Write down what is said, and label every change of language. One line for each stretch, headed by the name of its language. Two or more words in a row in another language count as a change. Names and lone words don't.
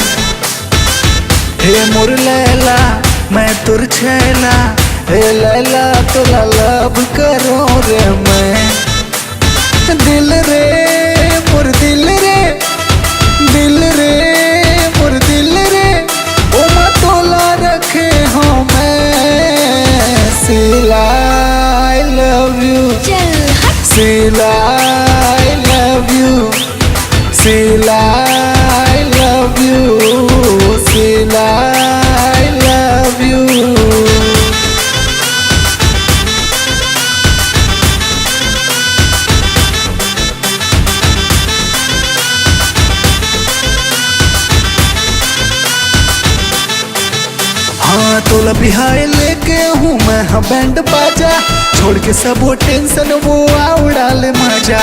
Chhattisgarhi: हे मोर लैला मैं तुर छैला, ए लैला तुला लव करो रे मैं। दिल रे मोर दिल रे, दिल रे मोर दिल रे, ओ मैं तोला रखे हूँ मैं।
English: शीला I love you, शीला I love you, शीला I love you, शीला I love you।
Chhattisgarhi: हाँ तोला बिहार लेके हूँ मैं, हाँ बैंड बाजा छोड़ के सब वो टेंशन वो उड़ा ले मजा।